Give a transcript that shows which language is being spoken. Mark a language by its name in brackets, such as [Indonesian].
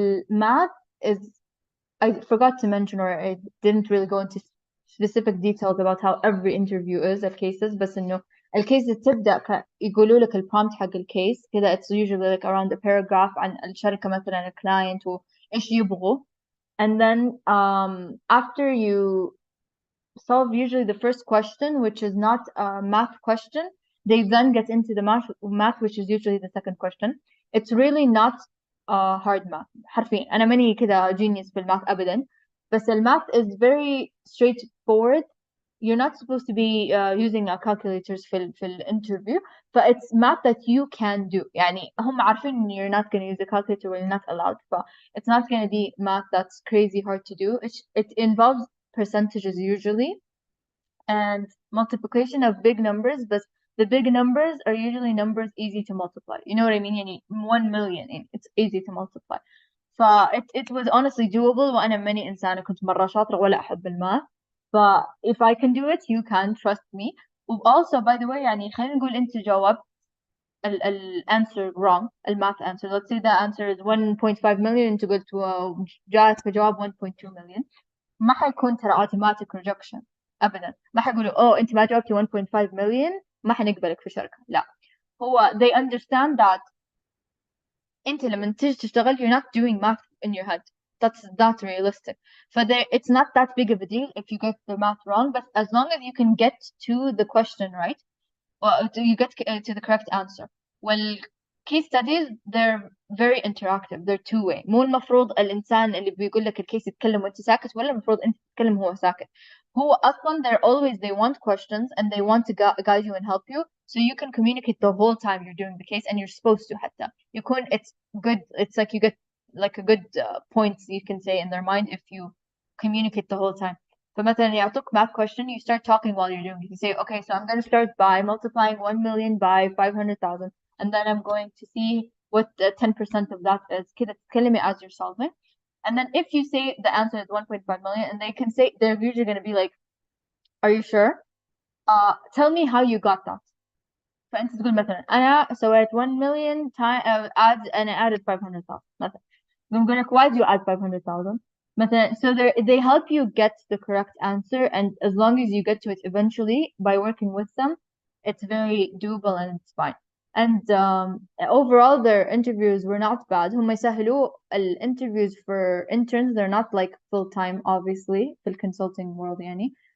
[English] Math is, I forgot to mention, or I didn't really go into specific details about how every interview is at cases، [Arabic] بس إنه الكيس تبدأ يقولوا لك البرومبت حق الكيس كذا، [English] it's usually like around a paragraph [Arabic] عن الشركة مثلا الكلاينت وإيش يبغوا، [English] and then after you solve usually the first question, which is not a math question, they then get into the math, which is usually the second question. It's really not hard math. [Arabic] حرفيا أنا ماني كذا genius في الماث أبدا، بس الماth [English] is very straightforward. You're not supposed to be using calculators [Arabic] في الانترفيو، [English] ف it's math that you can do. [Arabic] يعني هم عارفين إن [English] you're not going to use a calculator when you're not allowed. ف it's not going to be math that's crazy hard to do. It involves percentages usually and multiplication of big numbers, but the big numbers are usually numbers easy to multiply. You know what I mean? يعني 1 million it's easy to multiply. It was honestly doable، [Arabic] وأنا ماني إنسانة كنت مرة شاطرة ولا أحب الماث، [English] ف if I can do it you can trust me. also by the way [Arabic] يعني خلينا نقول أنت جاوبت [English] ال answer wrong، الماث answer let's say the answer is 1.5 million [Arabic] أنت قلت جاءت كجواب [English] 1.2 million، [Arabic] ما حيكون ترى [English] automatic rejection [Arabic] ابدا، ما حيقولوا اوه انت ما جاوبتي 1.5 مليون ما حنقبلك في شركه، لا، هو [English] they understand that [Arabic] انت لما تيجي تشتغل [English] you're not doing math in your head, that's not realistic. it's not that big of a deal if you get the math wrong, but as long as you can get to the question right, or you get to the correct answer. case studies they're very interactive, they're two way. [Arabic] مو المفروض الإنسان اللي بيقول لك الكيس يتكلم وأنت ساكت، ولا المفروض أنت تتكلم وهو ساكت. [English] هو أصلا they want questions and they want to guide you and help you, so you can communicate the whole time you're doing the case, and you're supposed to [Arabic] حتى يكون [English] it's good, it's like you get like a good points you can say in their mind if you communicate the whole time. فمثلا يعطوك math question, you start talking while you're doing it. You say, okay, so I'm going to start by multiplying 1 million by 500,000, and then I'm going to see what 10% of that is. [Arabic] كده تتكلمي [English] as you're solving. And then if you say the answer is 1.5 million, and they can say, they're usually going to be like, are you sure? Tell me how you got that. [Arabic] فأنت تقول مثلا أنا سويت [English] 1 million time [Arabic] أنا added 500,000 مثلا. [English] I'm going to why do you add 500,000 مثلا. So they help you get the correct answer, and as long as you get to it eventually by working with them, it's very doable and it's fine. And overall their interviews were not bad. [Arabic] هم يسهلوا [English] interviews for interns. They're not like full time obviously في consulting world يعني.